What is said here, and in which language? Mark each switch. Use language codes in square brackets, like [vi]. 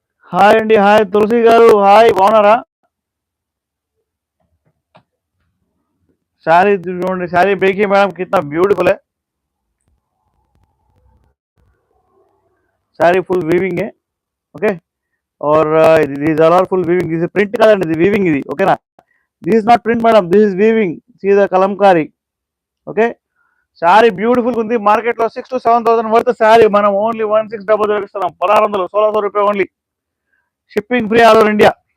[te] Hi అండి, hi తులసి గారు, hi, బాగున్నారా? శారీ చూడండి, [hi] శారీ देखिए मैडम कितना ब्यूटीफुल है, శారీ ఫుల్ వీవింగ్ है. [en] Okay, और these are all full weaving. This is print [te] కాదండి, ఇది వీవింగ్ ఇది. ఓకేనా, [en] This is not print madam, this is weaving. See the Kalamkari. [te] Okay, sari beautiful ఉంది. మార్కెట్ లో 6,000 to 7,000 వర్త్ శారీ మనం ఓన్లీ 1600 ఇస్తున్నాం, 1600, 1600 రూపాయలు only. [en] Shipping free all over India.